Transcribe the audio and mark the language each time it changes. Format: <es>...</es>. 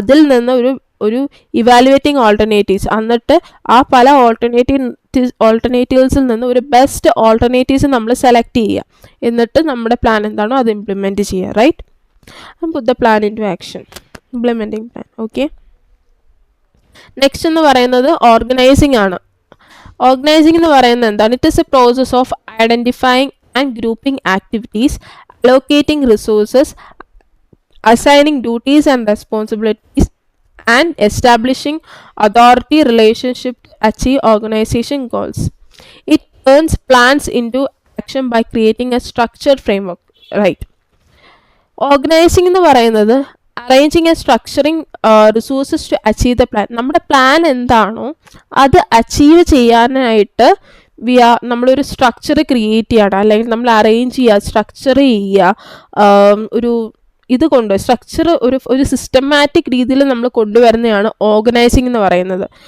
<ml>അതിൽ നിന്ന് ഒരു ഇവാലുവേറ്റിംഗ് ഓൾട്ടർനേറ്റീവ്സ്, എന്നിട്ട് ആ പല ഓൾട്ടർനേറ്റീവ്സിൽ നിന്ന് ഒരു ബെസ്റ്റ് ഓൾട്ടർനേറ്റീവ്സ് നമ്മൾ സെലക്ട് ചെയ്യുക. എന്നിട്ട് നമ്മുടെ പ്ലാൻ എന്താണോ അത് ഇംപ്ലിമെൻറ്റ് ചെയ്യുക, right?</ml> <en>Put the plan into action, implementing plan.</en> <ml>Okay, next എന്ന് പറയുന്നത് ഓർഗനൈസിങ് ആണ്. ഓർഗനൈസിങ് എന്ന് പറയുന്നത് എന്താണ്?</ml> <en>It is a process of identifying and grouping activities, allocating resources, assigning duties and responsibilities, and establishing authority relationship to achieve organization goals. It turns plans into action by creating a structured framework, right? Organising</en> <ml>എന്ന് പറയുന്നത്</ml> <en>Arranging and structuring resources to achieve the plan.</en> <ml>നമ്മുടെ plan എന്താണോ അത് achieve ചെയ്യാനായിട്ട് നമ്മളൊരു structure create ചെയ്യണം, അല്ലെങ്കിൽ നമ്മൾ അറേഞ്ച് ചെയ്യുക, സ്ട്രക്ചർ ചെയ്യുക, ഒരു സ്ട്രക്ചർ ഒരു സിസ്റ്റമാറ്റിക് രീതിയിൽ നമ്മൾ കൊണ്ടുവരുന്നതാണ് ഓർഗനൈസിംഗ് എന്ന് പറയുന്നത്.</ml>